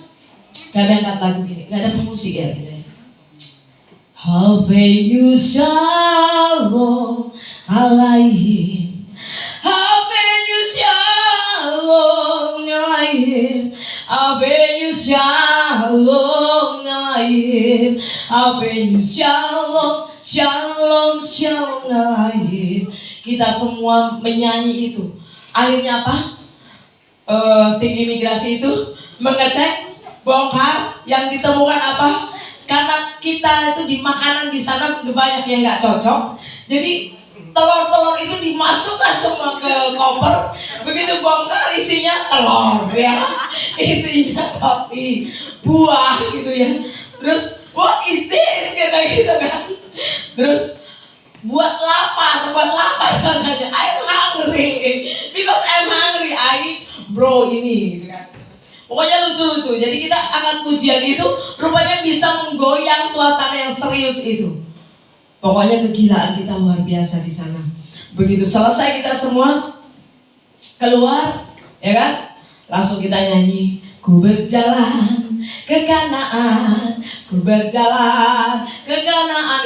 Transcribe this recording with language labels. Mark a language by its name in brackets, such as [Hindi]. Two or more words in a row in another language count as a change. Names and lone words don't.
[Indonesian] Kami angkat lagu gini, nggak ada pemusik ya gitu. [Hebrew] הבאנו שלום עליכם, הבאנו שלום עליכם, הבאנו שלום עליכם, הבאנו שלום, שלום, שלום עליכם. [Indonesian] Kita semua menyanyi itu. Akhirnya apa? Tim imigrasi itu mengecek, bongkar, yang ditemukan apa? Karena kita itu di makanan di sana banyak yang nggak cocok, jadi telur-telur itu dimasukkan semua ke koper. Begitu bongkar isinya telur ya, isinya roti, buah gitu ya. Terus [English] what is this [Indonesian] kata gitu kan. Terus buat lapar katanya. [English] I'm hungry because I'm hungry. [Indonesian] Bro ini gitu kan. Pokoknya lucu-lucu. Jadi kita angkat pujian itu rupanya bisa menggoyang suasana yang serius itu. Pokoknya kegilaan kita luar biasa di sana. Begitu selesai kita semua keluar, ya kan? Langsung kita nyanyi, ku berjalan ke Kanaan, ku berjalan ke Kanaan.